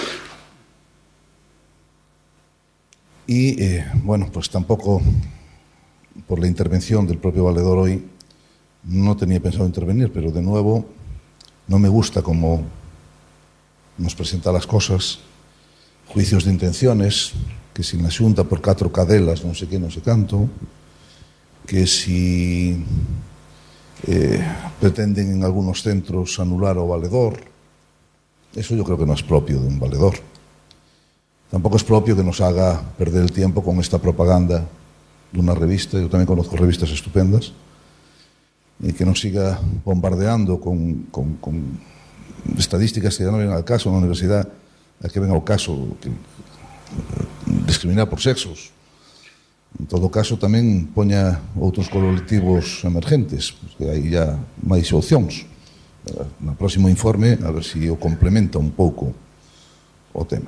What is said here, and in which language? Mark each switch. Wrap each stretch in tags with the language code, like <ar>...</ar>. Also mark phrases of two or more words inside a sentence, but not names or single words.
<es>Y, bueno, pues tampoco, por la intervención del propio valedor hoy, no tenía pensado intervenir, pero de nuevo no me gusta cómo nos presenta las cosas, juicios de intenciones,</es> <gl>que si na Xunta por 4 cadelas non sei que, non sei canto,</gl> <es>que si pretenden en algunos centros anular o valedor. Eso yo creo que no es propio de un valedor. Tampoco es propio que nos haga perder el tiempo con esta propaganda de una revista, yo también conozco revistas estupendas, y que nos siga bombardeando con estadísticas que ya no vienen al caso en la universidad,</es> <gl>a que venga ao caso discriminar por sexos. En todo caso, tamén poña outros colectivos emergentes, porque hai ya máis opcións. No próximo informe, a ver se o complementa un pouco o tema.</gl>